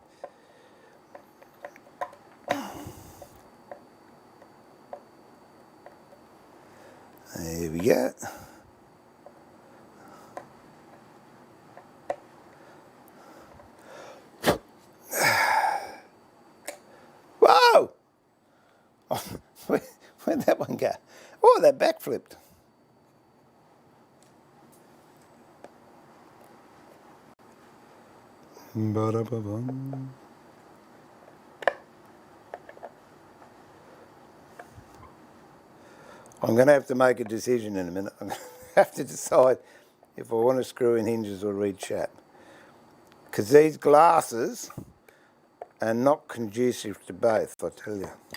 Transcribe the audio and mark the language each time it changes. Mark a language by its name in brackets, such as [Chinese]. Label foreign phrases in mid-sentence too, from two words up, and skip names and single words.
[English] There we go. Whoa! Oh, where'd that one go? Oh, that backflipped. Ba-da-ba-bum. I'm going to have to make a decision in a minute. I'm going to have to decide if I want to screw in hinges or read chat. Because these glasses are not conducive to both, I tell you.